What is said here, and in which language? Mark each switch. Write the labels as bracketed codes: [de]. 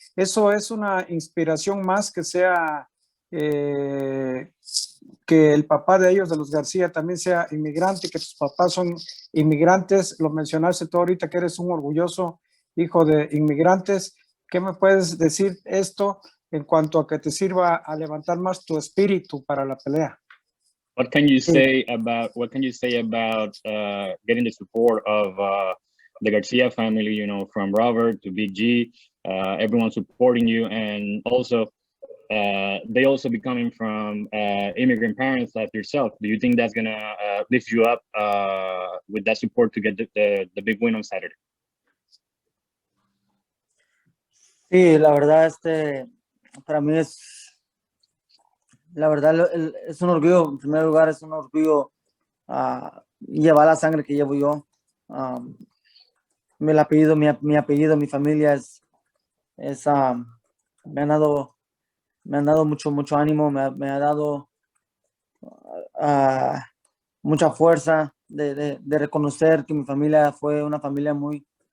[es] Eso es una inspiración más que sea que el papá de ellos, de los García, también sea inmigrante, que tus papás son inmigrantes. Lo mencionaste tú ahorita, que eres un orgulloso hijo de inmigrantes. ¿Qué me puedes decir esto en cuanto a que te sirva a levantar más tu espíritu para la pelea? [en] What can you say about getting the support of the Garcia family, from Robert to Big G, everyone supporting you, and also they also be coming from immigrant parents like yourself? Do you think that's gonna lift you up with that support to get the big win on Saturday? [es] Sí, la verdad, para mí es un orgullo. En primer lugar, es un orgullo llevar la sangre que llevo yo. Mi apellido, mi familia me han dado mucho ánimo, me ha dado mucha fuerza de reconocer que mi familia fue una familia muy